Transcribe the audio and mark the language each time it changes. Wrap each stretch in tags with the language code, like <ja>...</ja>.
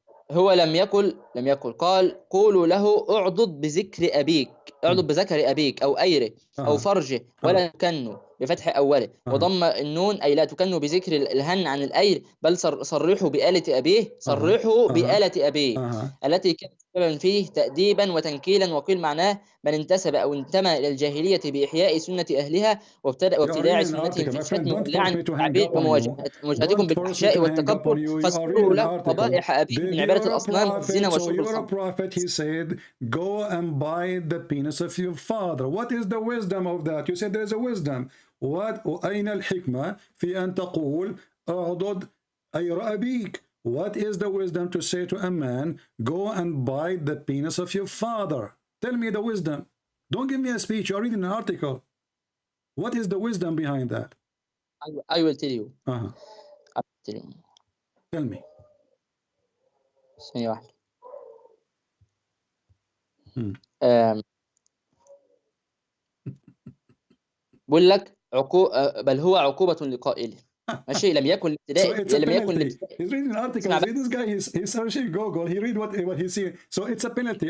<ar>هو لم يقل قال قولوا له اعضد بذكر أبيك، اعضد بذكر أبيك أو أيره أو فرجه ولا تكنوا بفتح أوله وضم النون أي لا تكنوا بذكر الهن عن الأير بل صرحوا بآلة أبيه بآلة أبيه التي كانت سببا فيه تأديبا وتنكيلا. وقيل معناه من انتسب أو انتمى إلى الجاهلية بإحياء سنة أهلها وابتداع سنتهم في الشتم واللعن والتعبير ومواجهتكم بالفحشاء والتكبر فاذكروا له قبائح أبيه من عبادة الأصنام والزنا وشرب الخمر.</ar> <en>He said, go and bite the penis of your father. What is the wisdom of that? You said there is a wisdom.</en> <ar>أين الحكمة في أن تقول أعضد أير أبيك?</ar> <en>What is the wisdom to say to a man, go and bite the penis of your father? Tell me the wisdom. Don't give me a speech. You're reading an article. What is the wisdom behind that? I will tell you. I will tell you. Tell me.</en> <ar>ثانية واحدة. بقول لك بل هو عقوبة لقائله. ماشي لم يكن الابتداء لم يكن الابتداء.</ar> <en>He's reading an article. This guy he's searching Google. He read what he's seeing. So it's a penalty.</en>